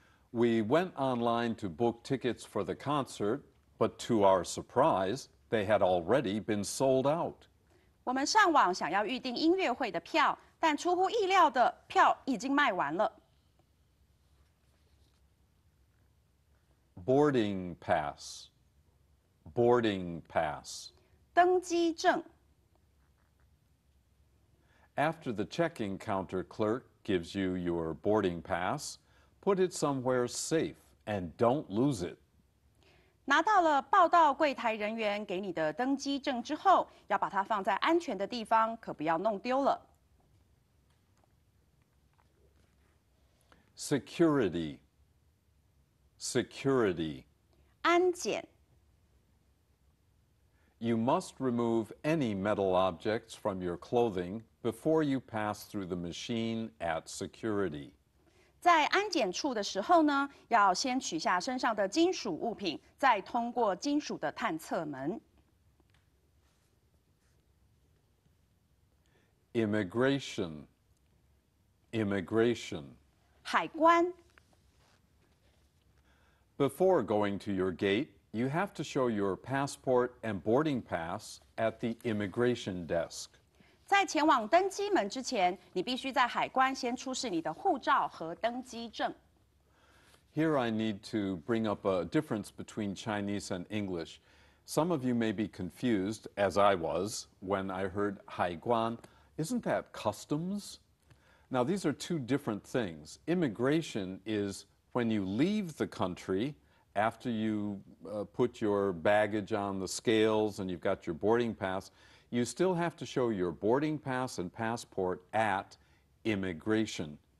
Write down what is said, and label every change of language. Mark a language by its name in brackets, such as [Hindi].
[English] We went online to book tickets for the concert, but to our surprise, they had already been sold out. [Chinese] 我们上网想要预定音乐会的票，但出乎意料的，票已经卖完了。 [English] Boarding pass. Boarding pass. [Chinese] 登机证。 [English] After the check-in counter clerk gives you your boarding pass, put it somewhere safe and don't lose it. [Chinese] 拿到了报到柜台人员给你的登机证之后，要把它放在安全的地方，可不要弄丢了。 [English] Security. Security. [Chinese] 安检。 [English] You must remove any metal objects from your clothing before you pass through the machine at security. [Chinese] 在安检处的时候呢，要先取下身上的金属物品，再通过金属的探测门。 [English] Immigration. Immigration. [Chinese] 海关。 [English] Before going to your gate, you have to show your passport and boarding pass at the immigration desk. [Chinese] 在前往登机门之前，你必须在海关先出示你的护照和登机证。 [English] Here I need to bring up a difference between Chinese and English. Some of you may be confused, as I was, when I heard 海关. Isn't that customs? Now, these are two different things. Immigration is when you leave the country after you put your baggage on the scales and you've got your boarding pass, you still have to show your boarding pass and passport at immigration.